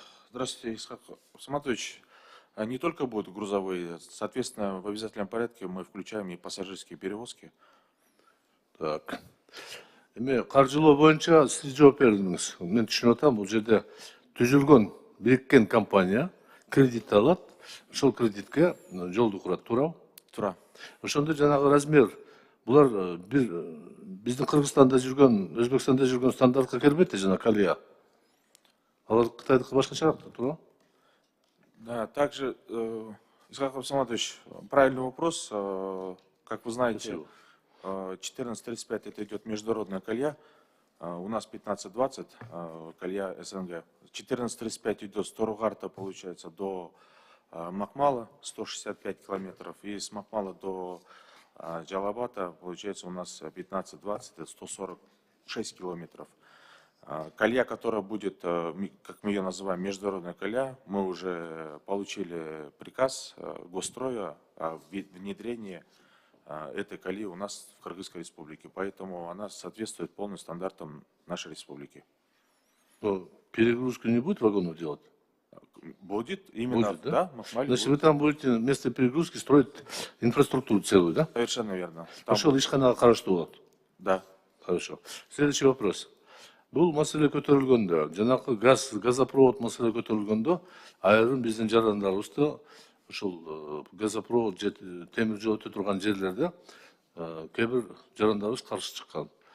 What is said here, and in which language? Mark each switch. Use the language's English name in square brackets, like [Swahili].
[Russian] Здравствуйте, Исхак Саматович. Не только будут грузовые, соответственно, в обязательном порядке мы включаем и пассажирские перевозки. Так. [Kyrgyz] Эми каржылоо боюнча сиз жооп бердиңиз. Мен түшүнүп атам, бул жерде түзүлгөн бириккен компания кредит алат, ошол кредитке жолду курат, туурабы? Тура. Ошондо жанагы размер булар биздин Кыргызстанда жүргөн, Өзбекстанда жүргөн стандартка кирбейт да, жана колея. Алар Кытайдыкы башкачараак да, туурабы? [Russian] Да, также, Исхак Саматович, правильный вопрос. Как вы знаете, 14.35 это идет международная колея. У нас 15.20 колея СНГ. 14.35 идет с Торугарта, получается, до Макмала, 165 километров. И с Макмала до Джалабата, получается, у нас 15.20, это 146 километров. Колея, которая будет, как мы ее называем, международная колея, мы уже получили приказ Госстроя о внедрении этой колеи у нас в Кыргызской республике. Поэтому она соответствует полным стандартам нашей республики. Но перегрузку не будет вагонов делать? Будет, именно, Будет, да? да, Макмале Значит, будет. вы там будете вместо перегрузки строить инфраструктуру целую, да? Совершенно верно. Там [Kyrgyz] Ошол ишканага караштуу болот. [Russian] да. Хорошо. Следующий вопрос. [Kyrgyz] Бул маселе көтөрүлгөндө, жанагы газопровод маселе көтөрүлгөндө, айрым биздин жарандарыбызды ушул газопровод темир жол өтө турган жерлерде кээ бир жарандарыбыз каршы чыккан.